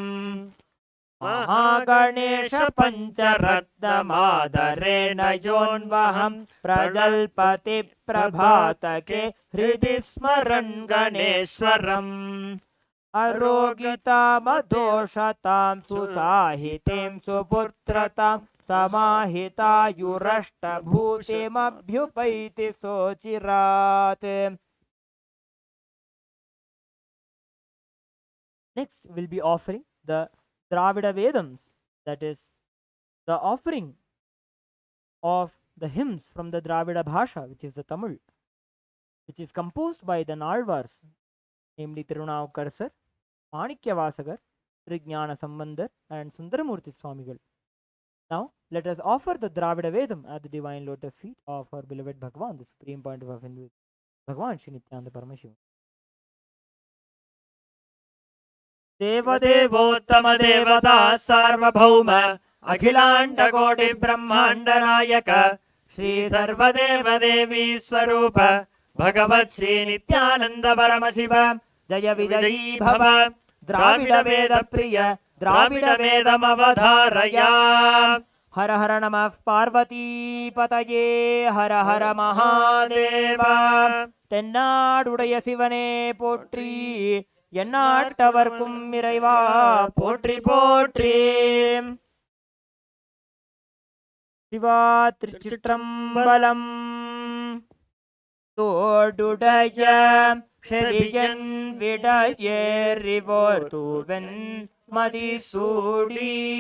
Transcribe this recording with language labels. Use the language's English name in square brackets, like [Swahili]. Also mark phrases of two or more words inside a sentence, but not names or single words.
[Sanskrit] महागणेश पञ्चरत्नमादरेण योऽन्वहं प्रजल्पति प्रभातके हृदि स्मरन् गणेश्वरम् अरोगितामदोषतां सुसाहितीं सुपुत्रतां समाहितायुरष्टभूतिमभ्युपैति सोचिरात्. [English] Next we'll be offering the Dravida Vedams, that is the offering of the hymns from the Dravida Bhasha, which is the Tamil, which is composed by the Nalvars, namely Tirunavakar Sir, Manikyavasagar, Trijnana Sambandar and Sundaramurti Swamigal. Now let us offer the Dravida Vedam at the divine lotus feet of our beloved Bhagavan, the supreme point of Hinduism, Bhagavan Shri Nityananda Paramashiva. [Sanskrit] देवदेवोत्तम देवता सार्वभौम अखिलाण्डकोटि ब्रह्माण्ड नायक श्री सर्वदेव देवी स्वरूप भगवत् श्री नित्यानंद परमशिव जय विजयी भव द्राविड वेद प्रिय द्राविड वेदमवधारया. हर हर नमः पार्वती पतये हर हर महादेव. [Tamil] தென்னாடுடைய சிவனே போற்றி, எந்நாட்டவர்க்கும் இறைவா போற்றி போற்றி. சிவா திருச்சிற்றம்பலம். தோடுடைய செவியன் விடையேறிவோர் தூவன் மதிசூடி